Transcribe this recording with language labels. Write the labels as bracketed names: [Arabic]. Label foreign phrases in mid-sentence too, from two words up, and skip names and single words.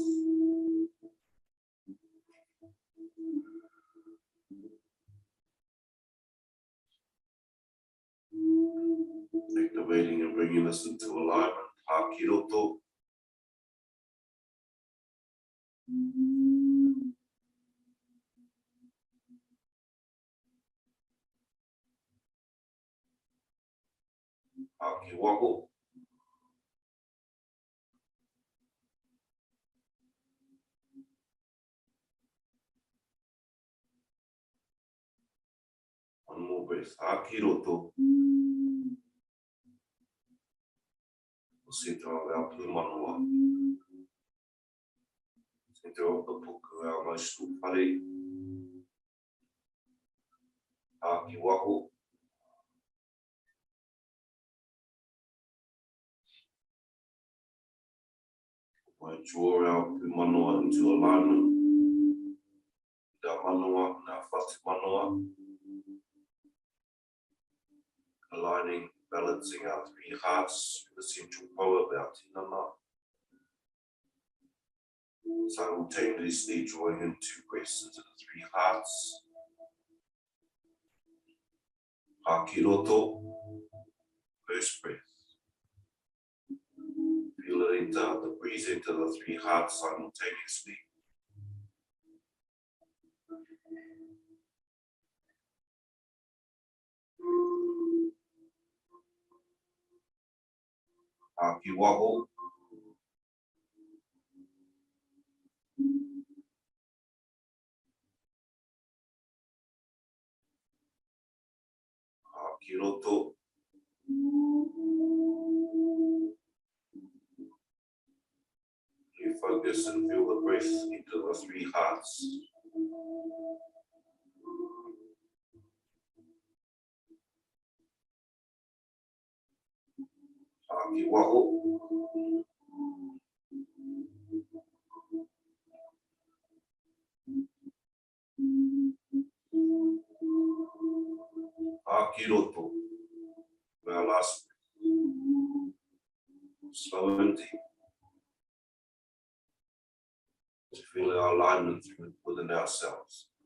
[English] Activating and bringing us into alignment. [Māori] Haki roto. Haki waho. [English] One more breath. [Māori] Haki roto. [English] Center of our pūmanawa. Center of the puku, our emotional whare. [Māori] Haki waho. [English] We draw our pūmanawa into alignment with our manawa and our [Māori] whati manawa. [English] Aligning, balancing our three hearts with the central power of our tinana. Simultaneously drawing in two breaths into the three hearts. [Māori] Haki roto. [English] First breath. Feel it center, the breeze into the three hearts simultaneously. [Māori] Aki waho. Aki roto. [English] You focus and feel the breath into the three hearts. [Māori] Aki waho. Aki roto. [English] Now last breath. Slow and deep. To feel our alignment within ourselves.